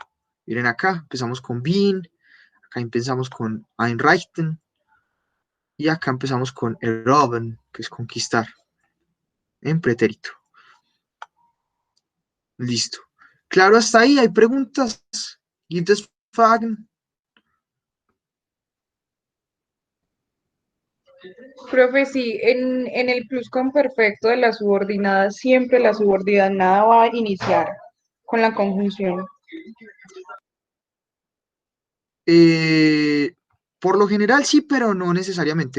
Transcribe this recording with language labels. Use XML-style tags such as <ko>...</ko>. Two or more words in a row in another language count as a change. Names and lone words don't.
<es>Miren acá, empezamos con bin, acá empezamos con einrichten y acá empezamos con erobern, que es conquistar, en pretérito. Listo. Claro, hasta ahí hay preguntas.</es> <de>Gibt es Fragen?</de> <es>Profe, sí, en el pluscuamperfecto de la subordinada, siempre la subordinada va a iniciar con la conjunción. Por lo general sí, pero no necesariamente.</es>